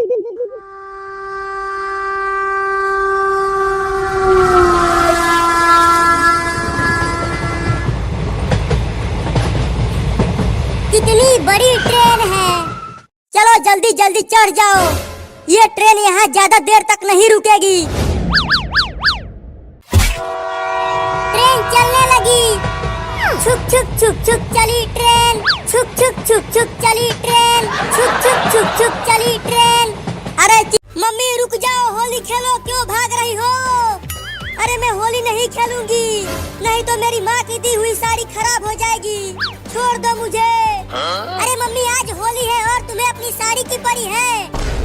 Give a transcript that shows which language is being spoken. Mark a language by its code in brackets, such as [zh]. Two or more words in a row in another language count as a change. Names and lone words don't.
[hi] कितनी बड़ी ट्रेन है। चलो जल्दी जल्दी चढ़ जाओ, ये ट्रेन यहाँ ज्यादा देर तक नहीं रुकेगी। ट्रेन चलने लगी। छुक छुक छुक छुक चली ट्रेन। छुक छुक छुक छुक चली ट्रेन। छुक छुक छुक छुक चली ट्रेन। अरे मम्मी रुक जाओ, होली खेलो, क्यों भाग रही हो? अरे मैं होली नहीं खेलूंगी, नहीं तो मेरी माँ की दी हुई साड़ी खराब हो जाएगी। छोड़ दो मुझे। अरे मम्मी, आज होली है और तुम्हें अपनी साड़ी की पड़ी है।